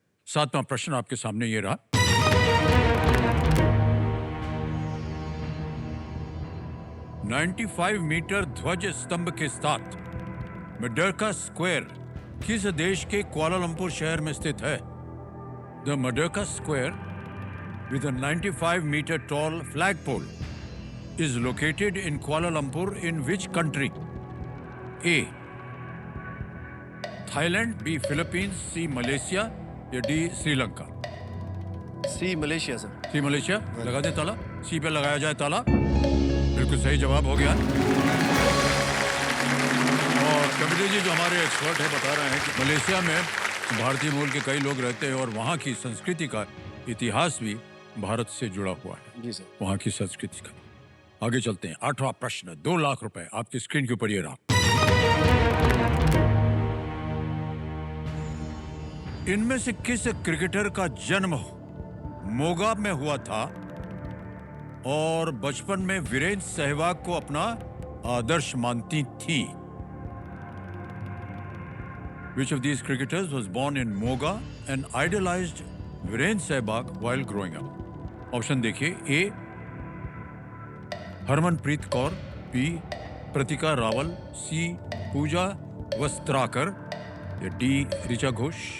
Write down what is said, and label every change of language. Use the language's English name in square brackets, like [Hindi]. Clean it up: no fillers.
[Hindi] 7वां प्रश्न आपके सामने ये रहा। 95 मीटर ध्वज स्तंभ के साथ मडरका स्क्वायर किस देश के कुआलालंपुर शहर में स्थित है? [English] The Merdeka square with a 95 meter tall flagpole is located in Kuala Lumpur in which country? A. Thailand, B. Philippines, C. Malaysia या D. [Hindi] श्रीलंका? सी मलेशिया सर। सी मलेशिया। लगा दे ताला, सी पे लगाया जाए ताला। बिल्कुल सही जवाब हो गया। और कविता जी जो हमारे एक्सपर्ट है बता रहे हैं कि मलेशिया में भारतीय मूल के कई लोग रहते हैं और वहाँ की संस्कृति का इतिहास भी भारत से जुड़ा हुआ है। जी सर। वहाँ की संस्कृति का। आगे चलते हैं। 8वां प्रश्न, 2 लाख रुपए आपकी स्क्रीन के ऊपर ये रहा। इनमें से किस क्रिकेटर का जन्म मोगा में हुआ था और बचपन में वीरेंद्र सहवाग को अपना आदर्श मानती थी? [English] Which of these cricketers was born in Moga and idolized Virendra Sehwag while growing up? [Hindi] Option देखिए, ए हरमनप्रीत कौर, बी प्रतिका रावल, सी पूजा वस्त्राकर या डी ऋचा घोष।